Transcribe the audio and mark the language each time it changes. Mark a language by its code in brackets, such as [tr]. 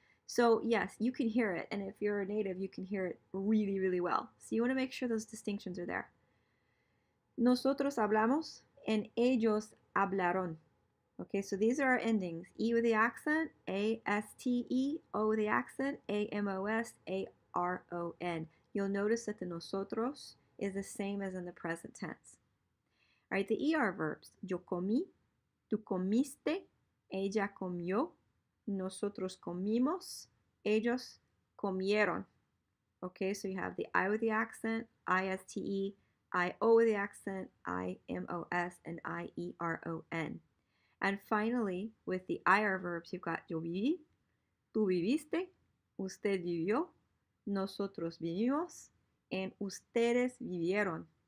[en] So yes, you can hear it, and if you're a native, you can hear it really, really well. So you want to make sure those distinctions are there. [es] Nosotros hablamos, [en] and [es] ellos hablaron. [en] Okay, so these are our endings. E with the accent, A-S-T-E, O with the accent, A-M-O-S, A-R-O-N. You'll notice that the nosotros is the same as in the present tense. All right, the ER verbs. [es] Yo comí, tú comiste, ella comió, nosotros comimos, ellos comieron. [en] Okay, so you have the I with the accent, I-S-T-E, I-O with the accent, I-M-O-S, and I-E-R-O-N. And finally, with the IR verbs, you've got [es] yo viví, tú viviste, usted vivió, nosotros vivimos, and ustedes vivieron.